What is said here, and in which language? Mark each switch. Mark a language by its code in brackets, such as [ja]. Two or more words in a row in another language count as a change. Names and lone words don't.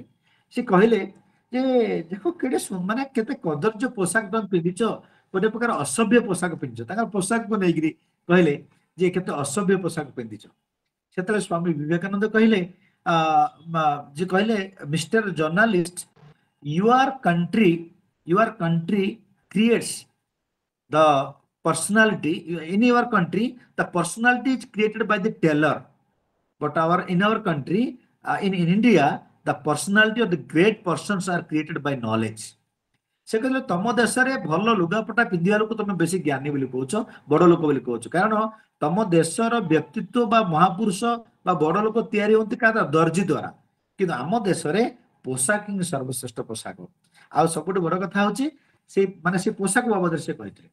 [or] ସେ କହିଲେ ଯେ ଦେଖ କେତେ ମାନେ କେତେ କଦର୍ଯ୍ୟ ପୋଷାକ ତମେ ପିନ୍ଧିଛ, ଗୋଟେ ପ୍ରକାର ଅସଭ୍ୟ ପୋଷାକ ପିନ୍ଧିଛ। ତାଙ୍କର ପୋଷାକକୁ ନେଇକିରି କହିଲେ ଯେ କେତେ ଅସଭ୍ୟ ପୋଷାକ ପିନ୍ଧିଛ। ସେତେବେଳେ ସ୍ୱାମୀ ବିବେକାନନ୍ଦ କହିଲେ, ଯେ କହିଲେ, [en] Mister journalist, your country creates the personality in your country. The personality is created by the tailor, but in our country, in India, the personality of the great persons are created by knowledge. [or] ସେ କହିଲେ ତମ ଦେଶରେ ଭଲ ଲୁଗାପଟା ପିନ୍ଧିବା ଲୋକ ତମେ ବେଶୀ ଜ୍ଞାନୀ ବୋଲି କହୁଛ, ବଡ ଲୋକ ବୋଲି କହୁଛ, କାରଣ ତମ ଦେଶର ବ୍ୟକ୍ତିତ୍ୱ ବା ମହାପୁରୁଷ ବା ବଡ ଲୋକ ତିଆରି ହୁଅନ୍ତି କାହା ଦର୍ଜି ଦ୍ୱାରା, କିନ୍ତୁ ଆମ ଦେଶରେ ପୋଷାକ ହିଁ ସର୍ବଶ୍ରେଷ୍ଠ ପୋଷାକ। ଆଉ ସବୁଠୁ ବଡ କଥା ହଉଛି ସେ ମାନେ ସେ ପୋଷାକ ବାବଦରେ ସେ କହିଥିଲେ।